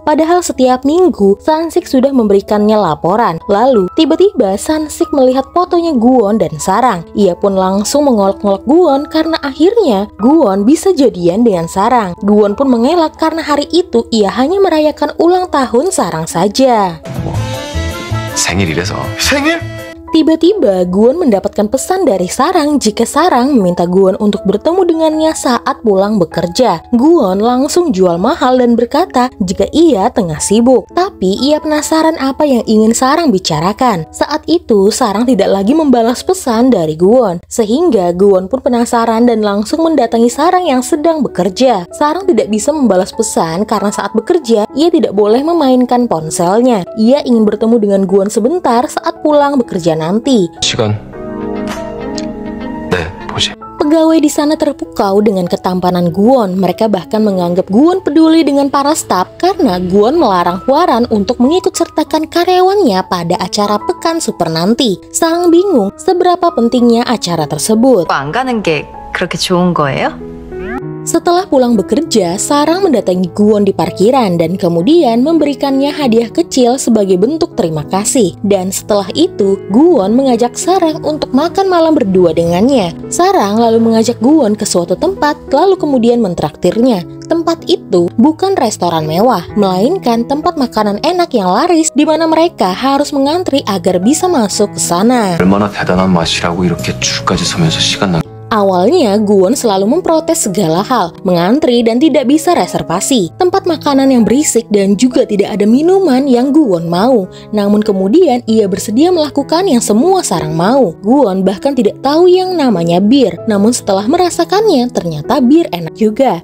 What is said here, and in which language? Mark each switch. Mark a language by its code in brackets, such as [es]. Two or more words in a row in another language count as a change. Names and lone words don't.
[id] Padahal setiap minggu Sansik sudah memberikannya laporan. Lalu tiba-tiba Sansik melihat fotonya Guwon dan Sarang. Ia pun langsung mengolok-ngolok Guwon karena akhirnya Guwon bisa jadian dengan Sarang. Guwon pun mengelak karena hari itu ia hanya merayakan ulang tahun Sarang saja. [ko] 생일이라서. 생일? [id] Tiba-tiba Guwon mendapatkan pesan dari Sarang jika Sarang meminta Guwon untuk bertemu dengannya saat pulang bekerja. Guwon langsung jual mahal dan berkata jika ia tengah sibuk. Tapi ia penasaran apa yang ingin Sarang bicarakan. Saat itu Sarang tidak lagi membalas pesan dari Guwon, sehingga Guwon pun penasaran dan langsung mendatangi Sarang yang sedang bekerja. Sarang tidak bisa membalas pesan karena saat bekerja ia tidak boleh memainkan ponselnya. Ia ingin bertemu dengan Guwon sebentar saat pulang bekerja nanti. [ko] 시간. 네, 보지. [id] Pegawai di sana terpukau dengan ketampanan Guwon. Mereka bahkan menganggap Guwon peduli dengan para staf karena Guwon melarang Hwaran untuk mengikut sertakan karyawannya pada acara Pekan Super nanti. Sarang bingung seberapa pentingnya acara tersebut. [ko] 안 가는 게 그렇게 좋은 거예요? [id] Setelah pulang bekerja, Sarang mendatangi Guwon di parkiran dan kemudian memberikannya hadiah kecil sebagai bentuk terima kasih. Dan setelah itu, Guwon mengajak Sarang untuk makan malam berdua dengannya. Sarang lalu mengajak Guwon ke suatu tempat, lalu kemudian mentraktirnya. Tempat itu bukan restoran mewah, melainkan tempat makanan enak yang laris di mana mereka harus mengantri agar bisa masuk ke sana. [ko] 얼마나 대단한 맛이라고 이렇게 줄까지 서면서 시간 낭. [id] Awalnya Guwon selalu memprotes segala hal, mengantri dan tidak bisa reservasi, tempat makanan yang berisik dan juga tidak ada minuman yang Guwon mau. Namun kemudian ia bersedia melakukan yang semua Sarang mau. Guwon bahkan tidak tahu yang namanya bir, namun setelah merasakannya ternyata bir enak juga.